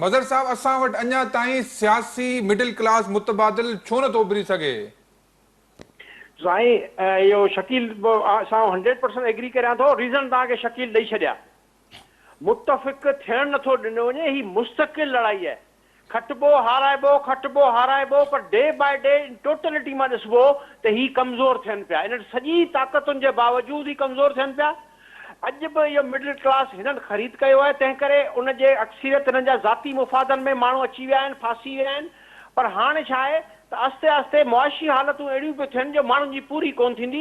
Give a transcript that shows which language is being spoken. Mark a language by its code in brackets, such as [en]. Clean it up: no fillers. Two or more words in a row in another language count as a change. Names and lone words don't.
[sd] मज़र साहब, असां वटि अञा ताईं सियासी [en] middle class [sd] मुतबादिल छो नथो उभरी सघे? साईं इहो शकील असां 100% एग्री करियां थो। रीज़न तव्हांखे शकील ॾेई छॾिया। मुतफ़िक़ थियणु नथो ॾिनो वञे, ही मुस्तक़िल लड़ाई आहे। खटिबो हाराइबो, पर [en] day by day totality [sd] मां ॾिसबो त ही कमज़ोर थियनि पिया। इन सॼी ताक़तुनि जे बावजूदि ही कमज़ोर थियनि पिया। अॼु बि इहो [en] middle class [sd] हिननि ख़रीद कयो आहे, तंहिं करे उनजे अक्सरियत हिननि जा ज़ाती मुफ़ादनि में माण्हू अची विया आहिनि, फासी विया आहिनि। पर हाणे छा आहे त आस्ते आस्ते मुआशी हालतूं अहिड़ियूं पियूं थियनि जो माण्हुनि जी पूरी कोन थींदी।